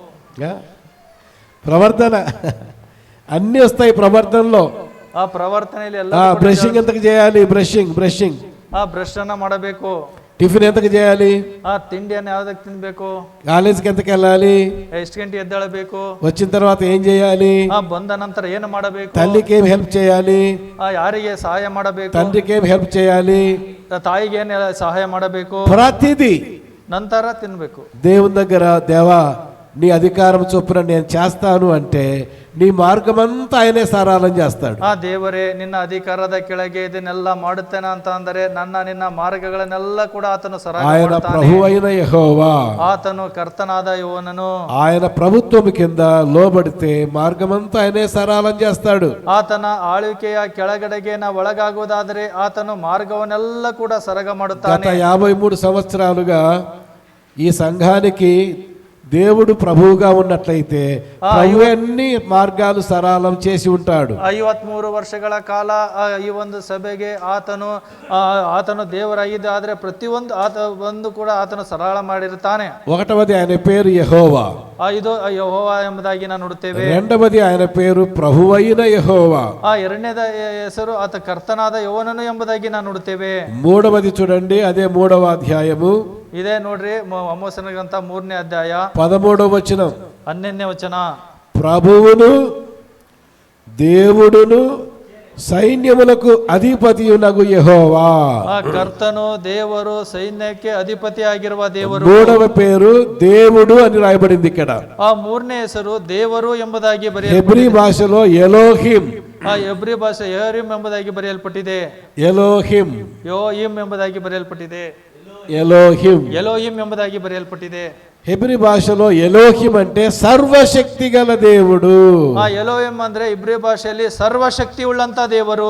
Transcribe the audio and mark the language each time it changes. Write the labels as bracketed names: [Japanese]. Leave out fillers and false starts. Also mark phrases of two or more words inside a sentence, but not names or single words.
[Telugu] ప్రవర్తన అన్ని వస్తాయి ప్రవర్తనలో. [Kannada] ప్రవర్తನೆಯಲ್ಲಿ ಎಲ್ಲ [Telugu] బ్రషింగ్ ఎంతకు చేయాలి? బ్రషింగ్ [Kannada] ಬ್ರಷ್ ಅನ್ನ ಮಾಡಬೇಕು. [Telugu] టిఫిన్ ఎంతకు చేయాలి? [Kannada] ತಿಂಡಿಯನ್ನು ಯಾವ್ದಕ್ಕೆ ತಿನ್ಬೇಕು? [Telugu] కాలేజీకి ఎంతకు వెళ్ళాలి? [Kannada] ಎಷ್ಟು ಗಂಟೆ ಎದ್ದೇಳಬೇಕು? [Telugu] వచ్చిన తర్వాత ఏం చేయాలి? [Kannada] ಬಂದ ನಂತರ ಏನು ಮಾಡಬೇಕು? [Telugu] తల్లికి ఏం హెల్ప్ చేయాలి? [Kannada] ಯಾರಿಗೆ ಸಹಾಯ ಮಾಡಬೇಕು? [Telugu] తండ్రికి ఏం హెల్ప్ చేయాలి? [Kannada] ತಾಯಿಗೆ ಏನು ಸಹಾಯ ಮಾಡಬೇಕು? [Telugu] ప్రతిదీ [Kannada] ನಂತರ ತಿನ್ಬೇಕು. [Telugu] దేవుని దగ్గర, దేవా నీ అధికారం చొప్పున నేను చేస్తాను అంటే నీ మార్గం అంతా ఆయనే సరళం చేస్తాడు. [Kannada] ದೇವರೇ, ನಿನ್ನ ಅಧಿಕಾರದ ಕೆಳಗೆ ಇದನ್ನೆಲ್ಲ ಮಾಡುತ್ತೇನೆ ಅಂತ ಅಂದರೆ ನಿನ್ನ ಮಾರ್ಗಗಳನ್ನೆಲ್ಲ ಕೂಡ ಆತನು ಸರಳ [Telugu] ఆయన ప్రభు అయిన యెహోవా, [Kannada] ಆತನು ಕರ್ತನಾದ ಯೆಹೋವನು. [Telugu] ఆయన ప్రభుత్వం కింద లోబడితే మార్గమంతా ఆయనే సరళం చేస్తాడు. [Kannada] ಆತನ ಆಳ್ವಿಕೆಯ ಕೆಳಗಡೆಗೆ ನಾವು ಒಳಗಾಗುವುದಾದರೆ ಆತನು ಮಾರ್ಗವನ್ನೆಲ್ಲ ಕೂಡ ಸರಗ ಮಾಡುತ್ತಾನೆ. [Telugu] గత 53 సంవత్సరాలుగా ఈ సంఘానికి దేవుడు ప్రభువుగా ఉన్నట్లయితే ప్రభు అన్ని మార్గాలు సరళం చేసి ఉంటాడు. [Kannada] 53 ವರ್ಷಗಳ ಕಾಲ ಈ ಒಂದು ಸಭೆಗೆ ಆತನು ದೇವರಾಗಿದ್ದಾದ್ರೆ ಪ್ರತಿಯೊಂದು ಕೂಡ ಆತನು ಸರಳ ಮಾಡಿರುತ್ತಾನೆ. [Telugu] 1వది ఆయన పేరు యెహోవా, [Kannada] ಇದು ಯೆಹೋವಾ ಎಂಬುದಾಗಿ ನಾವು ನೋಡುತ್ತೇವೆ. [Telugu] 2వది ఆయన పేరు ప్రభువైన యెహోవా, [Kannada] 2ನೇದ ಹೆಸರು ಆತ ಕರ್ತನಾದ ಯೆಹೋವನು ಎಂಬುದಾಗಿ ನಾವು ನೋಡುತ್ತೇವೆ. [Telugu] 3వది చూడండి, అదే 3వ అధ్యాయము, [Kannada] ಇದೇ ನೋಡ್ರಿ ಆಮೋಸನ ಗ್ರಂಥ 3ನೇ ಅಧ್ಯಾಯ [Telugu] 13వ వచనం. [Kannada] 12ನೇ ವಚನ. [Telugu] ప్రభువును దేవుడును సైన్యములకు అధిపతియునగు యెహోవా. [Kannada] కర్తను, దేವರು, సైన్యಕ್ಕೆ ಅಧಿಪತಿಯಾಗಿರುವ ದೇವರು. [Telugu] 3వ పేరు దేవుడు అని రాయబడింది ఇక్కడ. [Kannada] 3ನೇ ಹೆಸರು ದೇವರು ಎಂಬುದಾಗಿ [Telugu] ಹೆಬ್ರಿ భాషలో ఎలోహిం, [Kannada] ಹೆಬ್ರಿ ಭಾಷೆ ಯೆಹೋರಿಮ್ ಎಂಬುದಾಗಿ ಬರೆಯಲ್ಪಟ್ಟಿದೆ. ಯೋಹಿಮ್ ಎಂಬುದಾಗಿ ಬರೆಯಲ್ಪಟ್ಟಿದೆ. ಎಲೋಹಿಂ ಎಂಬುದಾಗಿ ಬರೆಯಲ್ಪಟ್ಟಿದೆ. [Telugu] హెబ్రీ భాషలో ఎలోహిం అంటే సర్వశక్తి గల దేవుడు. [Kannada] ಆ ಎಲೋಹಿಮ್ ಅಂದ್ರೆ ಇಬ್ರಿ ಭಾಷೆಯಲ್ಲಿ ಸರ್ವಶಕ್ತಿ ಉಳ್ಳಂತ ದೇವರು.